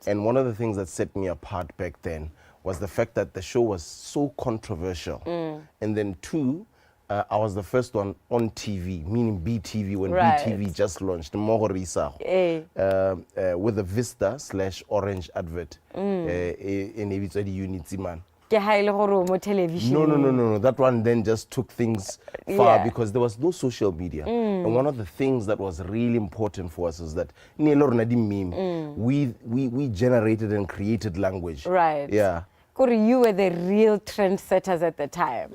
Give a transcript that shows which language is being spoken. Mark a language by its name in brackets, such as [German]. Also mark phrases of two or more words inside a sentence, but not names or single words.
[English] And one of the things that set me apart back then was the fact that the show was so controversial. And then two, I was the first one on TV, meaning BTV, when Right. BTV just launched, Mogorisa, with a Vista/Orange advert in every unity man. [Tswana] Ke ha ile gore o mo television. [English] No. That one then just took things far Yeah. because there was no social media. And one of the things that was really important for us is that we generated and created language. Right. Yeah. Kore, you were the real trendsetters at the time.